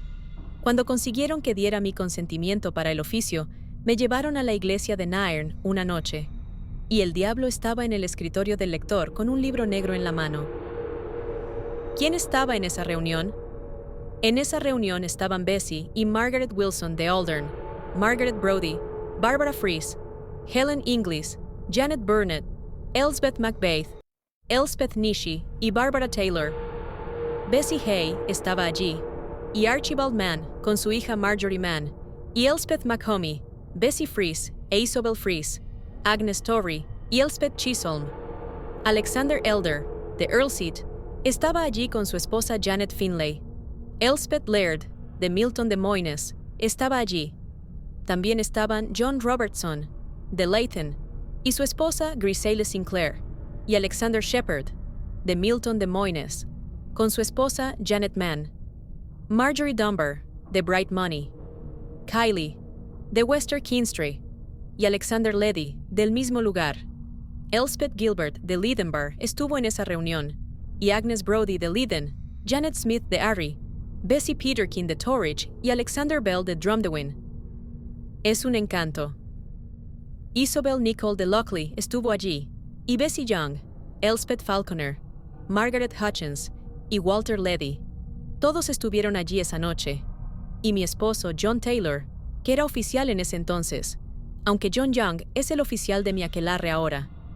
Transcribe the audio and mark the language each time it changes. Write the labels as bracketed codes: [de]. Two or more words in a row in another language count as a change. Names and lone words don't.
[es] Cuando consiguieron que diera mi consentimiento para el oficio, me llevaron a la iglesia de Nairn una noche, y el diablo estaba en el escritorio del lector con un libro negro en la mano. ¿Quién estaba en esa reunión? En esa reunión estaban Bessie y Margaret Wilson de Aldern, Margaret Brodie, Barbara Fries, Helen Inglis, Janet Burnett, Elspeth Macbeth, Elspeth Nishi y Barbara Taylor. Bessie Hay estaba allí, y Archibald Mann con su hija Marjorie Mann, y Elspeth Macomie, Bessie Fries e Isobel Fries, Agnes Torrey y Elspeth Chisholm. Alexander Elder, de Earlseat, estaba allí con su esposa Janet Finlay. Elspeth Laird, de Milton de Moynes, estaba allí. También estaban John Robertson, de Layton, y su esposa Griseille Sinclair, y Alexander Shepherd, de Milton de Moynes, con su esposa Janet Mann. Marjorie Dunbar, de Bright Money. Kylie, de Wester Keenstray, y Alexander Leddy, del mismo lugar. Elspeth Gilbert, de Leadenbar, estuvo en esa reunión, y Agnes Brodie de Leiden, Janet Smith de Arry, Bessie Peterkin de Torridge y Alexander Bell de Drumdewin. Es un encanto. Isobel Nicol de Lochley estuvo allí, y Bessie Young, Elspeth Falconer, Margaret Hutchins y Walter Leddy. Todos estuvieron allí esa noche, y mi esposo John Taylor, que era oficial en ese entonces, aunque John Young es el oficial de mi aquelarre ahora.